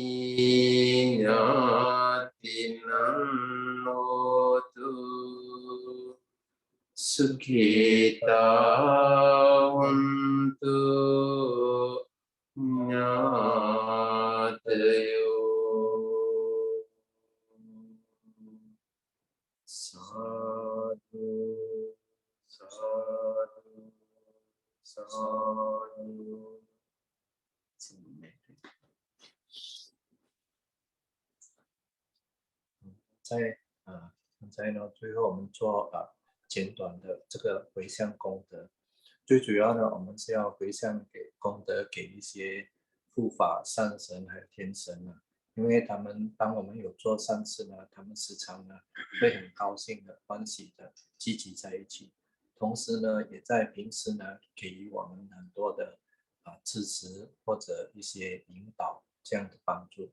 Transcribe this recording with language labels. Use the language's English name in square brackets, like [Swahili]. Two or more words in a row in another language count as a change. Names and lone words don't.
[Pali] nyātinam hotu sukhita hontu nyātayo. Sadhu, sadhu, sadhu. [Chinese] 现在呢，最后我们做简短的这个回向功德。最主要呢，我们是要回向给功德给一些护法善神还有天神呢，因为他们当我们有做善事呢，他们时常呢会很高兴的、欢喜的聚集在一起，同时呢，也在平时呢给予我们很多的支持或者一些引导这样的帮助。